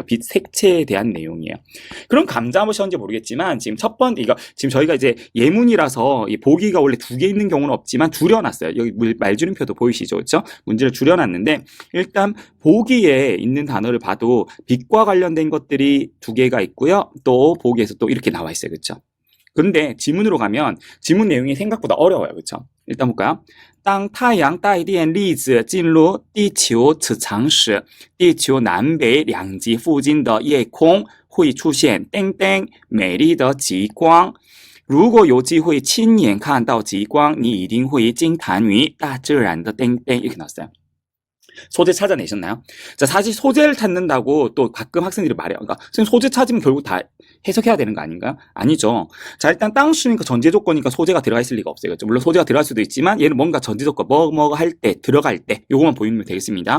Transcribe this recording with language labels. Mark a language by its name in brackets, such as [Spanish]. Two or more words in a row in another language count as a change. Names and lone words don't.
[Korean] 빛 색채에 대한 내용이에요. 그럼 감자 무엇인지 모르겠지만, 지금 첫 번째, 지금 저희가 이제 예문이라서 이 보기가 원래 두 개 있는 경우는 없지만 줄여놨어요. 여기 말줄임표도 보이시죠? 그렇죠? 문제를 줄여놨는데, 일단 보기에 있는 단어를 봐도 빛과 관련된 것들이 두 개가 있고요. 또 보기에서 또 이렇게 나와 있어요. 그렇죠? 그런데 지문으로 가면 지문 내용이 생각보다 어려워요. 그렇죠? 일단 볼까요? [Chinese] 当太阳带电粒子进入地球磁场时，地球南北两极附近的夜空会出现叮叮美丽的极光。如果有机会亲眼看到极光，你一定会惊叹于大自然的叮叮. [Korean] 이렇게 나왔어요. 소재 찾아내셨나요? 자, 사실 소재를 찾는다고 또 가끔 학생들이 말해요. 그러니까 선생님 소재 찾으면 결국 다 해석해야 되는 거 아닌가요? 아니죠. 자, 일단 땅수니까 전제 조건이니까 소재가 들어가 있을 리가 없어요. 그렇죠? 물론 소재가 들어갈 수도 있지만 얘는 뭔가 전제 조건 뭐 할 때, 들어갈 때 요것만 보이면 되겠습니다.